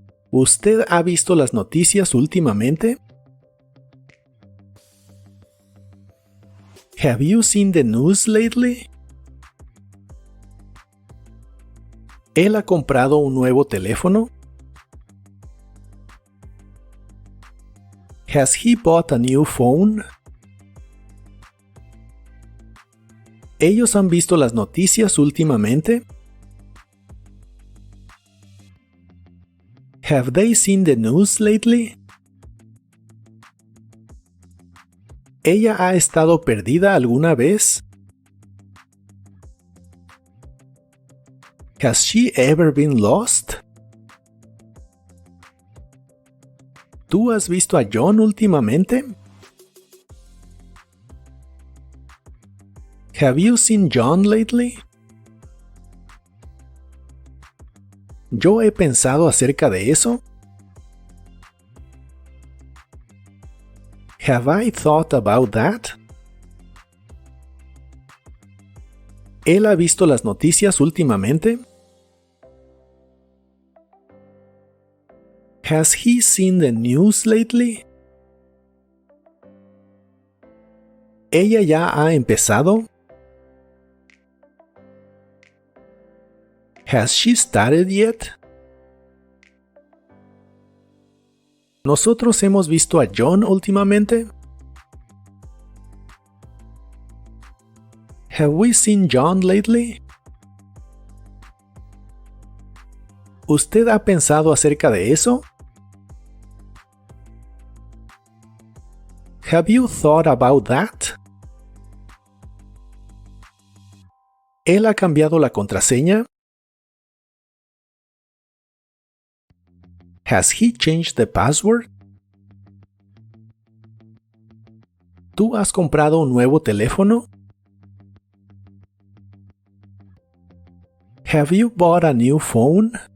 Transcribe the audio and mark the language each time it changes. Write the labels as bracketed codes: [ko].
[es] ¿Usted ha visto las noticias últimamente? [en] Have you seen the news lately? [es] ¿Él ha comprado un nuevo teléfono? [en] Has he bought a new phone? [es] ¿Ellos han visto las noticias últimamente? [en] Have they seen the news lately? [es] ¿Ella ha estado perdida alguna vez? [en] Has she ever been lost? [es] ¿Tú has visto a John últimamente? [en] Have you seen John lately? [es] ¿Yo he pensado acerca de eso? [en] Have I thought about that? [es] ¿Él ha visto las noticias últimamente? [en] Has he seen the news lately? [es] ¿Ella ya ha empezado? [en] Has she started yet? [es] ¿Nosotros hemos visto a John últimamente? [en] Have we seen John lately? [es] ¿Usted ha pensado acerca de eso? [en] Have you thought about that? [es] ¿Él ha cambiado la contraseña? [en] Has he changed the password? [es] ¿Tú has comprado un nuevo teléfono? [en] Have you bought a new phone?